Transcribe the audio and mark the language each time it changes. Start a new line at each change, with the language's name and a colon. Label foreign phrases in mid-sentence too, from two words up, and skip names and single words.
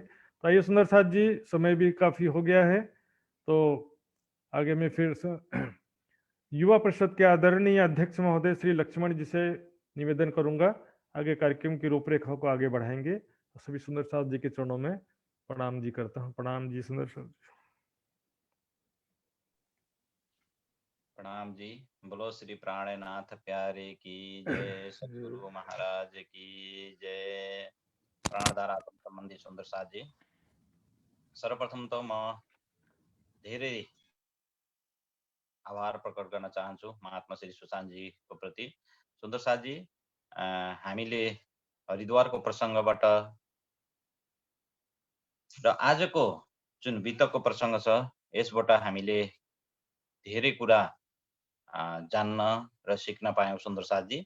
Hindi: तो आइए सुंदर साथ जी, समय भी काफ़ी हो गया है, तो आगे मैं फिर युवा परिषद के आदरणीय अध्यक्ष महोदय श्री लक्ष्मण जी से निवेदन करूंगा, आगे कार्यक्रम की रूपरेखा को आगे बढ़ाएंगे। सभी सुंदर साथ जी के चरणों में प्रणाम जी करता हूँ। प्रणाम जी सुंदर साथ जी। प्रणाम जी। बोलो श्री प्राणनाथ प्यारे की जय, सद्गुरु महाराज की जय।
Nepali: प्राणधारा सम्बन्धी सुन्दर साथ जी, सर्वप्रथम त म धेरै आभार प्रकट गर्न चाहन्छु महात्मा श्री सुशान्त जीको प्रति। सुन्दर साथ जी, हामीले हरिद्वारको प्रसङ्गबाट र आजको जुन बितकको प्रसङ्ग छ यसबाट हामीले धेरै कुरा जान्न र सिक्न पायौँ सुन्दर साथ जी।